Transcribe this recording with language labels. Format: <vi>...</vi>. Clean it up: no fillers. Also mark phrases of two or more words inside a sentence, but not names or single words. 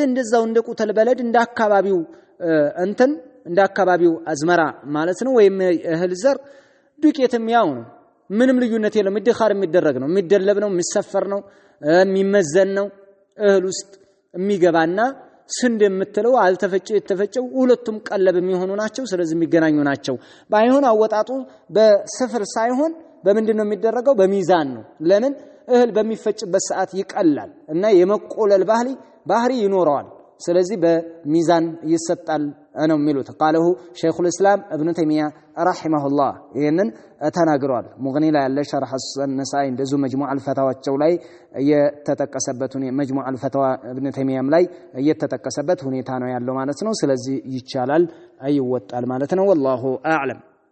<am>እንደዛው እንደ ቁተል በለድ እንደ አካባቢው እንትን እንደ አካባቢው አዝመራ ማለት ነው ወይም እህል ዘር ዱቄትም ያው ነው። ምንም ልዩነት የለም። ይድኻር የሚደረግ ነው፣ የሚደለብ ነው፣ የሚሰፈር ነው፣ የሚመዘን ነው። እህል ውስጥ የሚገባና ስንዴ የምትለው አልተፈጨ የተፈጨው ሁለቱም ቀለብ የሚሆኑ ናቸው። ስለዚህ የሚገናኙ ናቸው። ባይሆን አወጣጡ በስፍር ሳይሆን በምንድነው የሚደረገው? በሚዛን ነው። ለምን እህል በሚፈጭበት ሰዓት ይቀላል እና የመቆለል ባህሪ ይኖረዋል። ስለዚህ በሚዛን ይሰጣል ነው የሚሉት።</am> <ar>قاله شيخ الاسلام ابن تيميه رحمه الله</ar> <am>ይሄንን ተናግሯል። ሙግኒ ላይ ያለ ሸርህ النسائي እንደዙ መጅሙዕ አልፈታዋቸው ላይ የተጠቀሰበት መጅሙዕ አልፈታዋ ابن تيميያም ላይ የተጠቀሰበት ሁኔታ ነው ያለው ማለት ነው። ስለዚህ ይቻላል አይወጣል ማለት ነው።</am> <ar>والله اعلم</ar>